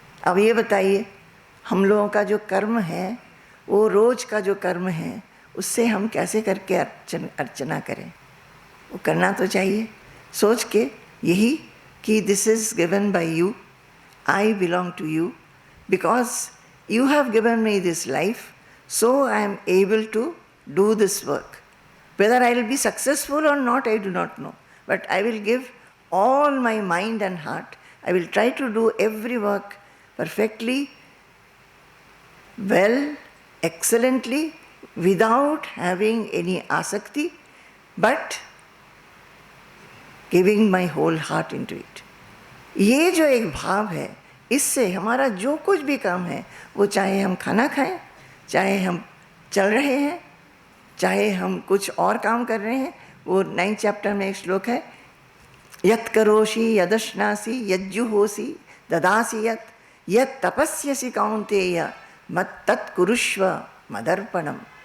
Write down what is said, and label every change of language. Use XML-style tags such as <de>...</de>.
<hi>अब ये बताइए, हम लोगों का जो कर्म है, वो रोज का जो कर्म है, उससे हम कैसे करके अर्चना करें? वो करना तो चाहिए सोच के यही कि</hi> <en>This is given by you, I belong to you, because you have given me this life, so I am able to do this work. Whether I will be successful or not, I do not know. But I will give all my mind and heart. I will try to do every work perfectly, well, excellently, without having any asakti, but giving my whole heart into it.</en> <hi>ये जो एक भाव है, इससे हमारा जो कुछ भी काम है, वो चाहे हम खाना खाएं, चाहे हम चल रहे हैं, चाहे हम कुछ और काम कर रहे हैं। वो 9th चैप्टर में एक श्लोक है,</hi> <sa>यत् करोषि यदश्नासि यज्जुहोसि ददासि यत् तपस्यसि कौन्तेय मत् कुरुष्व मदर्पणम।</sa>